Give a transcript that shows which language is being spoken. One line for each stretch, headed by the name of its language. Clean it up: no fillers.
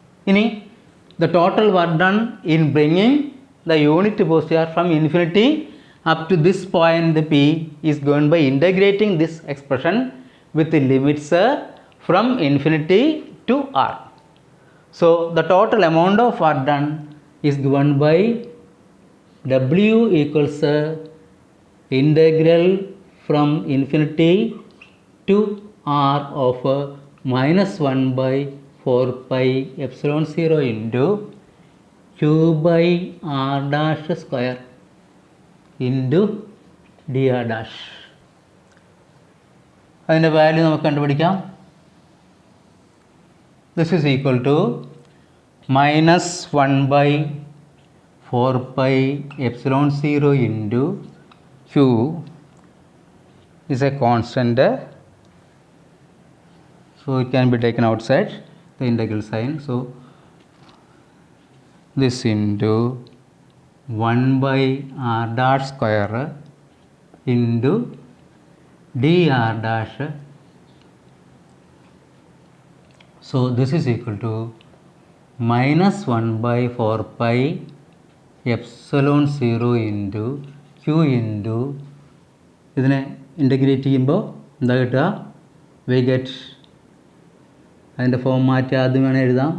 English: ഇനി the total work done in bringing the unit positive from infinity up to this point P is gone by integrating this expression with limits from infinity to r. So the total amount of work done is given by W equals integral from infinity to r of -1/4πε0 into q by r dash square into dr dash.
Malayalam: അതിൻ്റെ value നമുക്ക് കണ്ടുപിടിക്കാം.
English: This is equal to -1/4πε0 into q is a constant, so it can be taken outside the integral sign. So this into 1/r dash square into dr dash. So this is equal to -1/4πε0 into q into
Malayalam: ഇതിനെ integrate ചെയ്യുമ്പോൾ എന്താ കിട്ടുക, we get അതിൻ്റെ form മാറ്റി ആദ്യം വേണേൽ എഴുതാം.